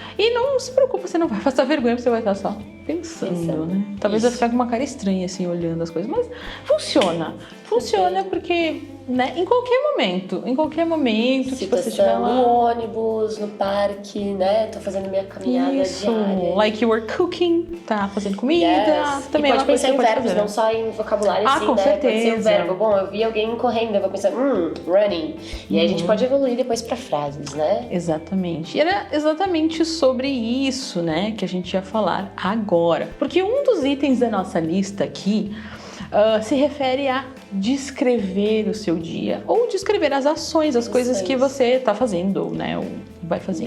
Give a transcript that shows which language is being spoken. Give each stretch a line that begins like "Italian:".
Portuguese: E não se preocupe, você não vai passar vergonha, você vai estar só pensando, né? Talvez vai ficar com uma cara estranha, assim, olhando as coisas, mas funciona. Funciona porque, né, em qualquer momento que você estiver lá... no ônibus, no parque, né? Tô fazendo minha caminhada diária.
English: Like you were cooking,
Portuguese: tá fazendo comida. Também e pode pensar em verbos, não só em vocabulário, assim, com né? certeza. Pode ser um verbo. Bom, eu vi alguém correndo, eu vou pensar, running. E aí a gente pode evoluir depois pra frases, né? Exatamente. E era exatamente sobre isso, né, que a gente ia falar agora. Porque um dos itens da nossa lista aqui se refere a descrever o seu dia ou descrever as ações, as coisas que você tá fazendo, né, ou vai fazer.